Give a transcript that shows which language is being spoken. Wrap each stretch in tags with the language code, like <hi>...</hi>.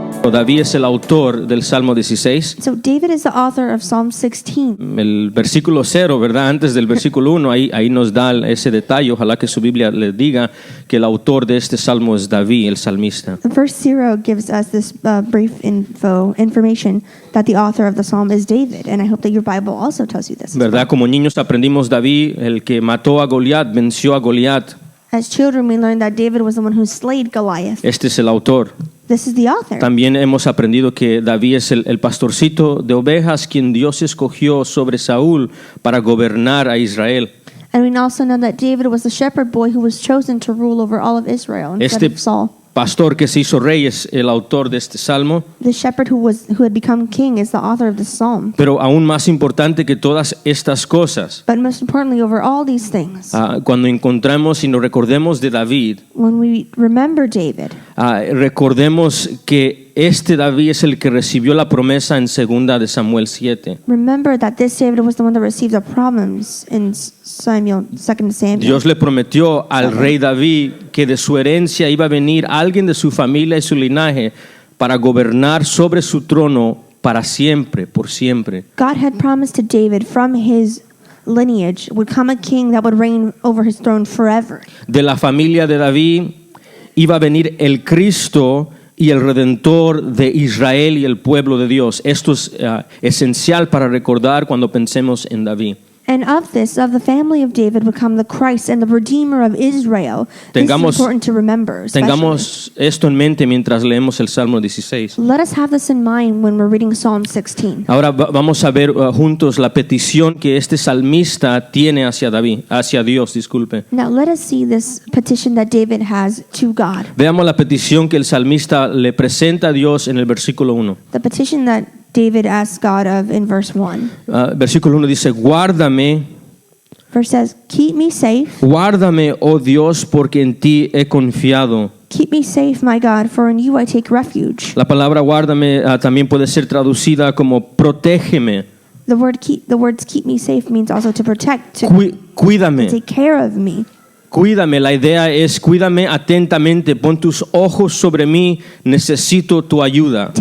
<es>David es el autor del Salmo 16.</es> <en>So David is the author of Psalm 16.</en> <es>El versículo 0, ¿verdad? Antes del versículo 1, ahí nos da ese detalle. Ojalá que su Biblia le diga que el autor de este salmo es David, el salmista.</es> <en>The verse 0 gives us this brief information that the author of the psalm is David, and I hope that your Bible also tells you this.</en> <es>¿Verdad? Como niños aprendimos David, el que mató a Goliat, venció a Goliat.</es> <en>As children, we learned that David was the one who slayed Goliath.</en> <es>Este es el autor.</es> <en>This is the author.</en> <es>También hemos aprendido que David es el pastorcito de ovejas quien Dios escogió sobre Saúl para gobernar a Israel.</es> <en>And we also know that David was the shepherd boy who was chosen to rule over all of Israel instead of Saul.</en> <es>Pastor que se hizo rey es el autor de este salmo.</es> <en>The shepherd who had become king is the author of the psalm.</en> <es>Pero aún más importante que todas estas cosas,</es> <en>But most importantly, over all these things,</en> <es>cuando encontramos y nos recordemos de David,</es> <en>when we remember David,</en> <es>recordemos que este David es el que recibió la promesa en 2 de Samuel 7.</es> <en>remember that this David was the one that received the promise in 2 Samuel.</en> <es>Dios le prometió al rey David que de su herencia iba a venir alguien de su familia y su linaje para gobernar sobre su trono para siempre, por siempre.</es> <en>God had promised to David from his lineage would come a king that would reign over his throne forever.</en> <es>De la familia de David iba a venir el Cristo y el Redentor de Israel y el pueblo de Dios. Esto es esencial para recordar cuando pensemos en David.</es> <en>And of the family of David would come the Christ and the Redeemer of Israel. This is important to remember.</en> <es>Tengamos esto en mente mientras leemos el Salmo 16.</es> <en>Let us have this in mind when we're reading Psalm 16.</en> <es>Ahora vamos a ver juntos la petición que este salmista tiene hacia Dios, disculpe.</es> <en>Now let us see this petition that David has to God.</en> <es>Veamos la petición que el salmista le presenta a Dios en el versículo 1.</es> <en>The petition that David asks God of in verse 1.</en> <es>Versículo 1 dice, guárdame.</es> <en>Verse says, keep me safe.</en> <es>Guárdame, oh Dios, porque en ti he confiado.</es> <en>Keep me safe, my God, for in you I take refuge.</en> <es>La palabra guárdame también puede ser traducida como protégeme.</es> <en>The words keep me safe means also to protect, to</en> <es>Cuídame.</es> <en>take care of me.</en> <es>Cuídame, la idea es cuídame atentamente, pon tus ojos sobre mí, necesito tu ayuda.</es>